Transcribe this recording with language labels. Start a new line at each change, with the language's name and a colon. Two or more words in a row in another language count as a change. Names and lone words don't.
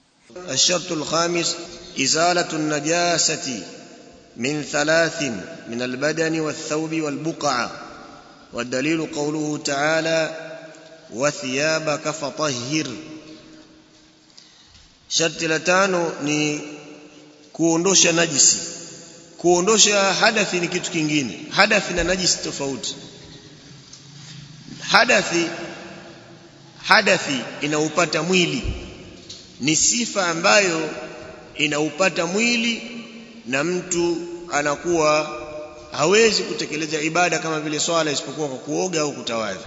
Arabic: الشرط الخامس إزالة النجاسة من ثلاث من البدن والثوب والبقعة، والدليل قوله تعالى وثيابك فطهر.
Swahili: Sharti la tano ni kuondosha najisi. Kuondosha hadathi ni kitu kingine. Hadathi na najisi tofauti. Hadathi inaupata mwili, ni sifa ambayo inaupata mwili na mtu anakuwa hawezi kutekeleza ibada kama vile swala isipokuwa kwa kuoga au kutawadha.